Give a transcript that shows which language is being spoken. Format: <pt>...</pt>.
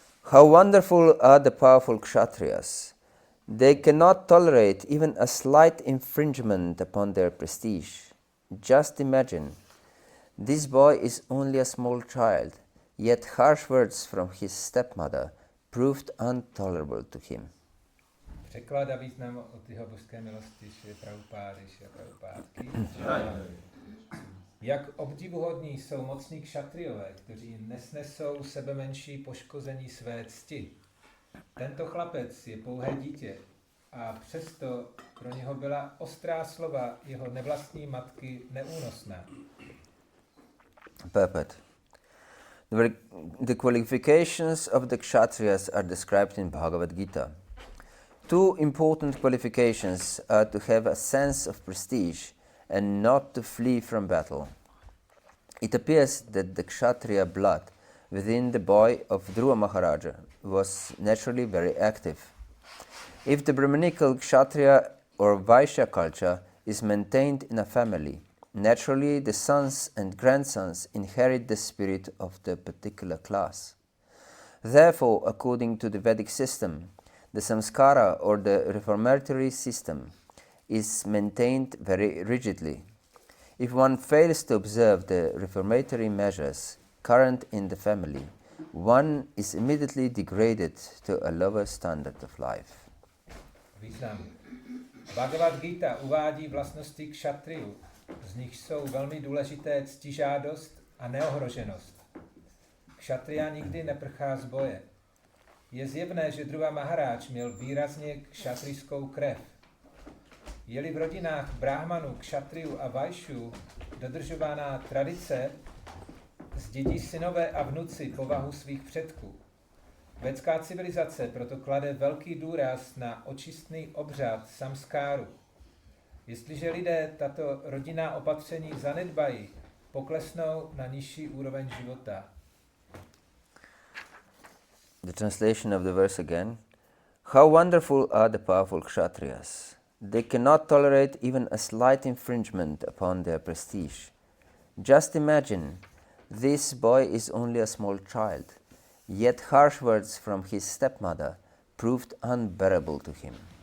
<en>How wonderful are the powerful Kshatriyas! They cannot tolerate even a slight infringement upon their prestige. Just imagine, this boy is only a small child, yet harsh words from his stepmother proved intolerable to him.</en> <cs>Překlad a význam od jeho božské milosti Šri Prabhupádky. Jak obdivuhodní jsou mocní kšatrijové, kteří nesnesou sebe menší poškození své cti. Tento chlapec je pouhé dítě a přesto pro něho byla ostrá slova jeho nevlastní matky neúnosná.</cs> <en>Purport. The qualifications of the Kshatriyas are described in Bhagavad-gita. Two important qualifications are to have a sense of prestige and not to flee from battle. It appears that the Kshatriya blood within the boy of Dhruva Maharaja was naturally very active. If the Brahmanical Kshatriya or Vaishya culture is maintained in a family, naturally the sons and grandsons inherit the spirit of the particular class. Therefore, according to the Vedic system, the samskara or the reformatory system is maintained very rigidly. If one fails to observe the reformatory measures current in the family, one is immediately degraded to a lower standard of life.</en> <cs>Význam. Bhagavad-gita uvádí vlastnosti kšatriů, z nich jsou velmi důležité ctižádost a neohroženost. Kšatriya nikdy neprchá z boje. Je zjevné, že Dhruva Maharaj měl výrazně kšatrijskou krev. Je-li v rodinách bráhmanů, kšatriů a vajšů dodržována tradice, zdědí synové a vnuci povahu svých předků. Védská civilizace proto klade velký důraz na očistný obřad samskáru. Jestliže lidé tato rodinná opatření zanedbají, poklesnou na nižší úroveň života.</cs> <en>The translation of the verse again. How wonderful are the powerful Kshatriyas! They cannot tolerate even a slight infringement upon their prestige. Just imagine, this boy is only a small child, yet harsh words from his stepmother proved unbearable to him.</en>